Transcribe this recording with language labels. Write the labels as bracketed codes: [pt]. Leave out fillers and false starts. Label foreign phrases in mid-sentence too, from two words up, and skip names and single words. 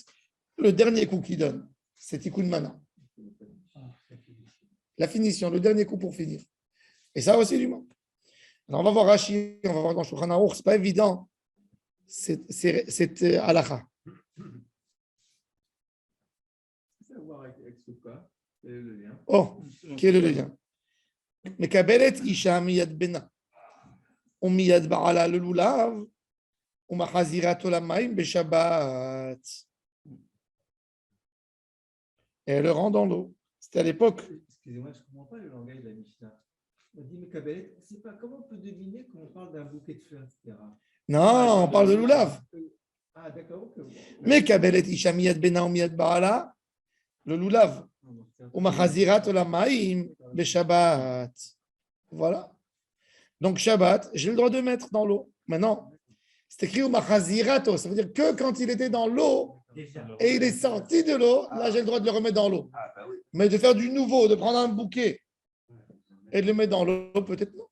[fr] Le dernier coup qu'il donne, c'est [he] תיקון מנא. [fr] La finition, le dernier coup pour finir. Et ça aussi du monde. Alors on va voir Rashi, on va voir dans Shulchan Aruch, c'est pas évident. C'est halakha. Oh, quel est le lien? [he] מקבלת אישה מיד בנה ומיד בעלה ללולב ומחזירה אותו למים בשבת. [fr] Et elle le rend dans l'eau. C'était à l'époque. Excusez-moi, je ne comprends pas le langage de la Mishnah. On dit Mekabelet, c'est pas comment on peut deviner quand on parle d'un bouquet de fleurs, etc. Non, on parle de lulav. Ah, d'accord. Ok. [he] מקבלת אישה מיד בנה ומיד בעלה ללולב ומחזירה אותו למים בשבת. [fr] Voilà. Donc Shabbat, j'ai le droit de mettre dans l'eau. Maintenant, c'est écrit au machazirato, ça veut dire que quand il était dans l'eau et il est sorti de l'eau, là j'ai le droit de le remettre dans l'eau. Ah, bah oui. Mais de faire du nouveau, de prendre un bouquet et de le mettre dans l'eau, peut-être non.